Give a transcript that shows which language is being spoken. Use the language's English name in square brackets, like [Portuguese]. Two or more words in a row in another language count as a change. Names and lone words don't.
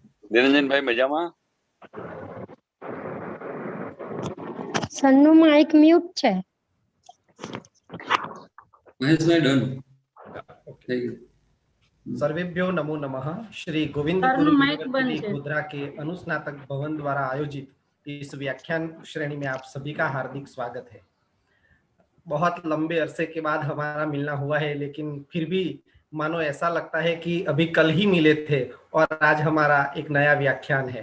[Gujarati] નિરંજનભાઈ મજામાં? સન્નું માઇક મ્યુટ છે. મહેશભાઈ ડન થઈ ગયું. [Sanskrit] सर्वेभ्यो नमो नमः। [Hindi] श्री गोविंद गुरु यूनिवर्सिटी गोधरा के अनुस्नातक भवन द्वारा आयोजित इस व्याख्यान श्रेणी में आप सभी का हार्दिक स्वागत है। बहुत लंबे अरसे के बाद हमारा मिलना हुआ है, लेकिन फिर भी मानो ऐसा लगता है कि अभी कल ही मिले थे और आज हमारा एक नया व्याख्यान है।